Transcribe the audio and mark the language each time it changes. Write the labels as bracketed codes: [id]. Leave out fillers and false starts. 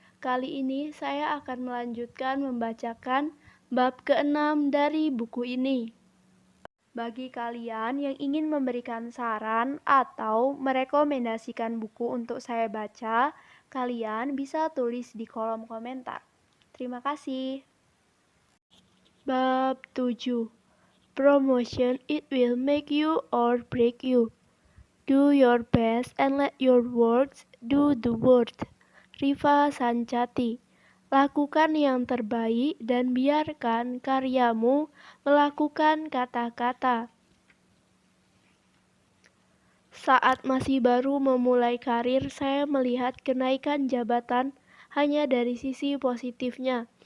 [id] Kali ini saya akan melanjutkan membacakan bab ke-6 dari buku ini. Bagi kalian yang ingin memberikan saran atau merekomendasikan buku untuk saya baca, kalian bisa tulis di kolom komentar. Terima kasih. Bab 7. [en] Promotion, it will make you or break you. Do your best and let your words do the work. Rifa Sancati. [id] Lakukan yang terbaik dan biarkan karyamu melakukan kata-kata. Saat masih baru memulai karir, saya melihat kenaikan jabatan hanya dari sisi positifnya.